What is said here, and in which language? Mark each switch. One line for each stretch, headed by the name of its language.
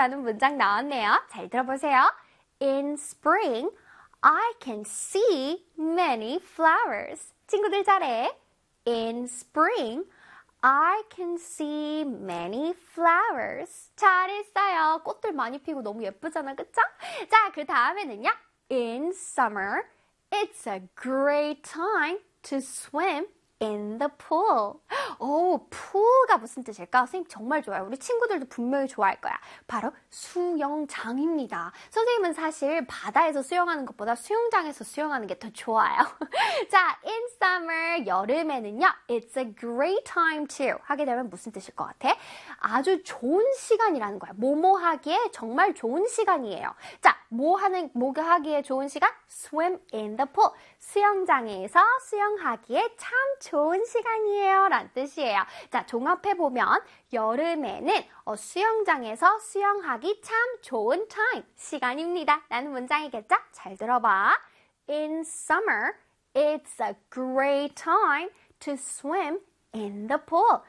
Korean: 라는 문장 나왔네요. 잘 들어보세요.
English: In spring, I can see many flowers.
Korean: 친구들 잘해.
English: In spring, I can see many flowers.
Korean: 잘했어요. 꽃들 많이 피고 너무 예쁘잖아, 그쵸? 자, 그 다음에는요.
English: In summer, it's a great time to swim in the pool.
Korean: 오, pool가 무슨 뜻일까? 선생님 정말 좋아요. 우리 친구들도 분명히 좋아할 거야. 바로 수영장입니다. 선생님은 사실 바다에서 수영하는 것보다 수영장에서 수영하는 게더 좋아요. 자, in summer, 여름에는요.
English: It's a great time to
Korean: 하게 되면 무슨 뜻일 것 같아? 아주 좋은 시간이라는 거야. 뭐뭐 하기에 정말 좋은 시간이에요. 자, 뭐 하기에 좋은 시간?
English: Swim in the pool.
Korean: 수영장에서 수영하기에 참 좋은 시간이에요. 라는 뜻이에요. 자, 종합해보면 여름에는 수영장에서 수영하기 참 좋은 time, 시간입니다. 라는 문장이겠죠? 잘 들어봐.
English: In summer, it's a great time to swim in the pool.